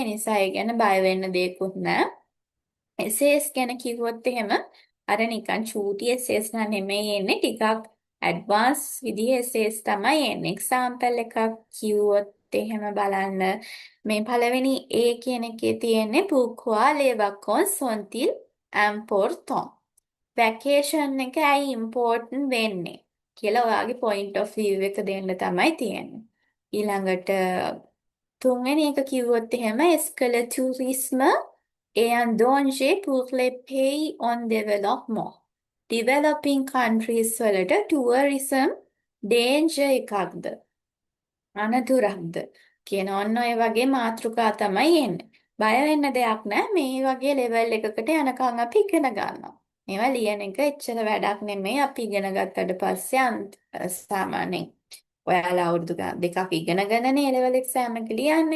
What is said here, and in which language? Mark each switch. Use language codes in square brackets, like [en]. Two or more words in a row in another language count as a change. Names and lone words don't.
[si] ඒ නිසා ඒ ගැන බය වෙන්න දෙයක්වත් නැහැ. එසේස් ගැන කිව්වොත් එහෙම අර නිකන් චූටි එසේස් නෙමෙයි එන්නේ ටිකක් ඇඩ්වාන්ස් විදිහේ එසේස් තමයි එන්නේ. එක්සැම්පල් එකක් කිව්වොත් එහෙම බලන්න මේ පළවෙනි A කියන එකේ තියෙන්නේ [fr] pourquoi les vacances sont-ils importants? [si] වැකේෂන් එක ඇයි ඉම්පෝර්ටන්ට් වෙන්නේ කියලා ඔයාගේ [en] point of view [si] එක දෙන්න තමයි තියෙන්නේ. ඊළඟට තුන්වෙනි එක කිව්වොත් එහෙම [fr] est-ce que le tourisme est un danger pour les pays en développement? [en] Developing countries වලට tourism danger එකක්ද? [si] අනතුරක්ද? කියන ඔන්න ඔය වගේ මාතෘකා තමයි එන්නේ. බය වෙන්න දෙයක් නැහැ. මේ වගේ level එකකට යනකම් අපි ඉගෙන ගන්නවා. මේවා ලියන එක එච්චර වැඩක් නෙමෙයි. අපි ඉගෙන ගත්තට පස්සේ සාමාන්‍යයෙන් ඔයාලා අවුරුදු දෙකක් ඉගෙනගෙනනේ [en] level exam [si] එක ලියන්නේ.